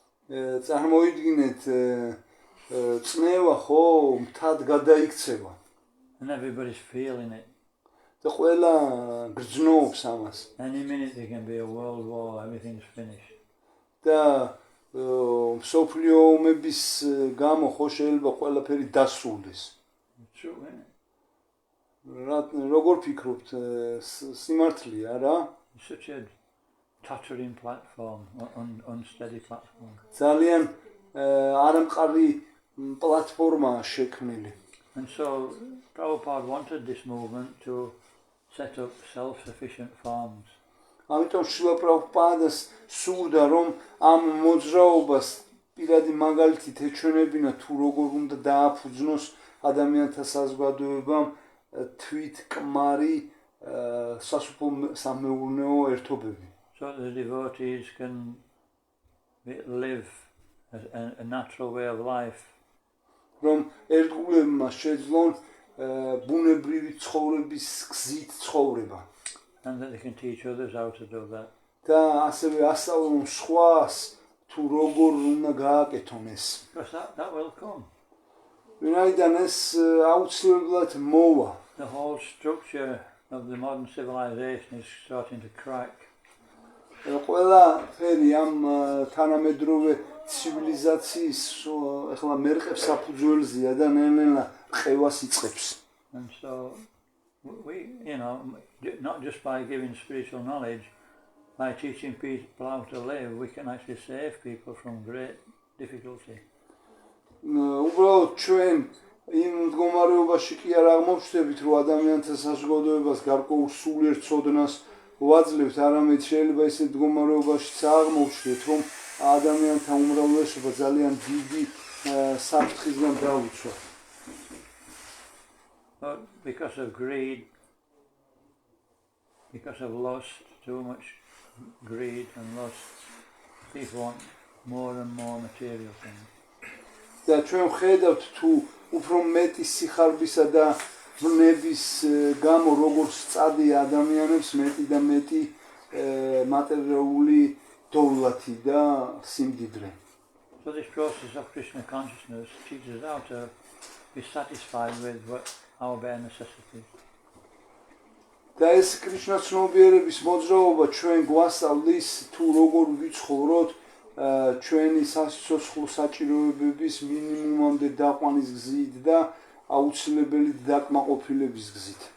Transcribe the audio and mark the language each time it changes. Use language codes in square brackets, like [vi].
[ka] წარმოიდგინეთ წნევა ხო მთად გადაიქცევა. [en] And everybody's feeling it. [ka] და ყველა გრძნობს ამას. [en] Any minute there can be a world war, everything's finished. [ka] და მსოფლიო ომების გამო ხო შეიძლება ყველაფერი დასრულდეს. [en] True, isn't it? [ka] როგორ ფიქრობთ სიმართლეა რა? [en] Such a tottering platform, unsteady platform. [ka] ძალიან არამყარი პლატფორმაა შექმნილი. [en] And so Prabhupada wanted this movement to set up self-sufficient farms. [ka] ამიტომ შრილა პრაბჰუპადას სურდა რომ ამ მოძრაობას პირადი მაგალითით ეჩვენებინა თუ როგორ უნდა დააფუძნოს ადამიანთა საზოგადოებამ თვითკმარი სასოფლო სამეურნეო ერთობები. [en] So that the devotees can live a natural way of life. [ka] რომ ერთგულებმა შეძლონ ბუნებრივი ცხოვრების გზით ცხოვრება. [en] And that they can teach others how to do that. [ka] და ასევე ასწავლონ სხვას თუ როგორ უნდა გააკეთონ ეს. [en] Because that will come. [ka] ვინაიდან ეს აუცილებლად მოვა. [en] The whole structure of the modern civilization is starting to crack. [ka] ყველაფერი ამ თანამედროვე ცივილიზაციის ახლა მერყებს საფუძველზეა და ნელ-ნელა ყევას იწყებს. [en] And so we, you know, not just by giving spiritual knowledge, by teaching people how to live, we can actually save people from great difficulty. [ka] უბრალოდ ჩვენ იმ მდგომარეობაში კი არ აღმოჩნდებით, რომ ადამიანთა საზოგადოებას გარკვეულ სულიერ ცოდნას ვაძლევთ, არამედ შეიძლება ისეთ მდგომარეობაშიც აღმოჩნდეთ, რომ ადამიანთა უმრავლესობა ძალიან დიდი საფრთხისგან დაუცვა. [en] But because of greed, because of lust, too much greed and lust, people want more and more material things. [ka] და ჩვენ ხედავთ თუ უფრო მეტი სიხარბისა და ვნების გამო როგორც წადია ადამიანებს მეტი და მეტი მატერიალური დოვლათი და სიმდიდრე. [en] So this process of Krishna consciousness teaches us how to be satisfied with our bare necessities. [ka] და ეს კრიშნა ცნობიერების მოძრაობა ჩვენ გვასწავლის თუ როგორ ვიცხოვროთ ჩვენი სასიცოცხლო საჭიროებების მინიმუმამდე დაყვანის გზით და აუცილებელი დაკმაყოფილების გზით.